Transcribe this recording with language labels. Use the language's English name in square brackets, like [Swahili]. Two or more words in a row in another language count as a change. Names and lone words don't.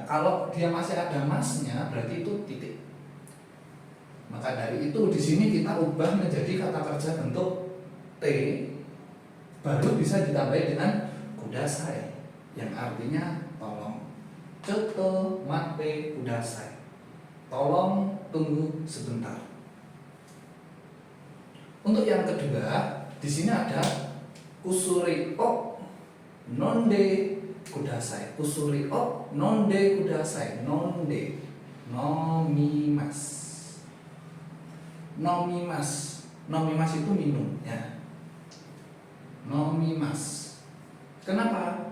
[Indonesian] Kalau dia masih ada masnya berarti itu titik. Maka dari itu di sini kita ubah menjadi kata kerja bentuk T, baru bisa ditambahi dengan kudasai yang artinya tolong. [Japanese] ちょっと待ってください. [Indonesian] Tolong tunggu sebentar. Untuk yang kedua, di sini ada [Japanese] 薬を飲んでください. 薬を飲んでください. 飲んで飲みます. [Indonesian] Nomimas itu minum ya. Nomimas. Kenapa?